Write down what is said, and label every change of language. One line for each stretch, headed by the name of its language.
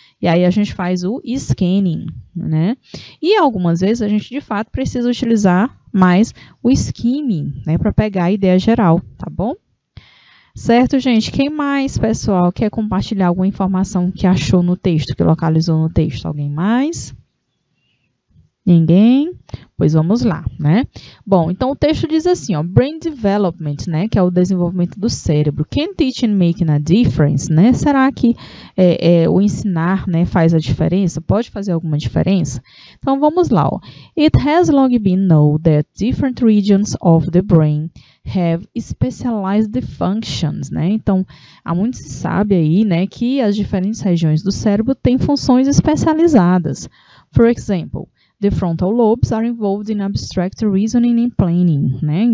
Portuguese: E aí a gente faz o scanning, né? E algumas vezes a gente, de fato, precisa utilizar mais o skimming, né, para pegar a ideia geral, tá bom? Certo, gente? Quem mais, pessoal, quer compartilhar alguma informação que achou no texto, que localizou no texto? Alguém mais? Ninguém? Pois vamos lá, né? Bom, então o texto diz assim, ó, brain development, né, que é o desenvolvimento do cérebro.
English: Can teaching make a difference, né?
Portuguese: Será que o ensinar, né, faz a diferença? Pode fazer alguma diferença? Então vamos lá, ó.
English: It has long been known that different regions of the brain have specialized functions, né?
Portuguese: Então, há muito se sabe aí, né, que as diferentes regiões do cérebro têm funções especializadas.
English: For example, the frontal lobes are involved in abstract reasoning and planning, né?